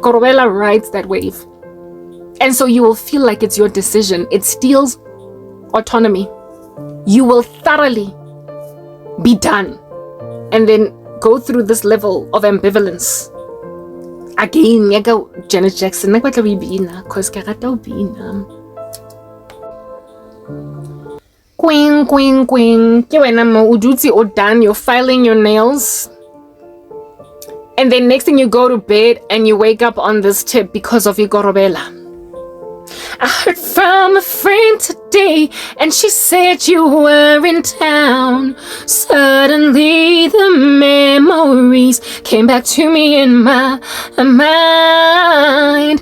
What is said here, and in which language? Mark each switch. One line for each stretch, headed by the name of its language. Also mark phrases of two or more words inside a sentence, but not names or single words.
English: Korobela rides that wave. And so you will feel like it's your decision. It steals autonomy. You will thoroughly be done and then go through this level of ambivalence. Again, I go Janet Jackson, I
Southern Sotho: batla bina,
English: cause
Southern Sotho: ke rata bina.
English: Queen.
Southern Sotho: Ke wena mo o dutse o done,
English: you're filing your nails. And then next thing you go to bed and you wake up on this tip because of your Korobela. I heard from a friend today, and she said you were in town. Suddenly the memories came back to me in my mind.